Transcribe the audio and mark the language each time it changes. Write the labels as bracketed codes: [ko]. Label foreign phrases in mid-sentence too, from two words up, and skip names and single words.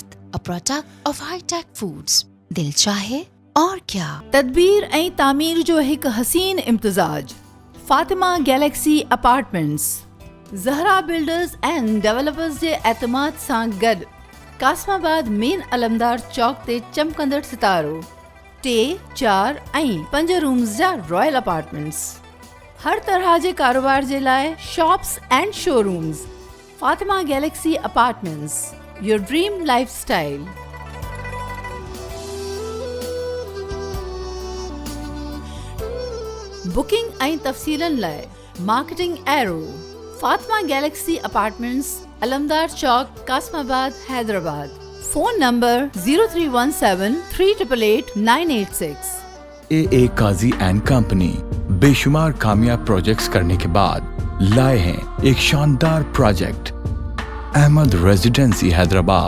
[en] A product of High Tech Foods. [ur] دل چاہے اور کیا. [sd] تدبیر ऐं तामीर जो हिकु हसीन इम्तिजाज फातिमा गैलेक्सी अपार्टमेंट्स ज़हरा बिल्डर्स एंड डेवलपर्स जे एतमाद सां गॾु कासमाबाद मेन अलमदार चौक ते चमकंदड़ सितारो 3, 4 ऐं 5 रूम्स जा [en] Royal Apartments. [sd] हर तरह जे कारोबार जे लाइ [en] shops and showrooms. फातिमा गैलेक्सी अपार्टमेंट्स Your dream lifestyle. [sd] Booking ऐं तफ़सीलन लाइ [en] marketing area [sd] फातिमा गैलेक्सी अपार्टमेंट्स अलमदार चौक कासमाबाद हैदराबाद. [en] phone number 0317388986. [ur] AA قاضی اینڈ کمپنی بے شمار کامیاب پروجیکٹس کرنے کے بعد لائے ہیں ایک شاندار پروجیکٹ احمد ریزیڈنسی حیدرآباد.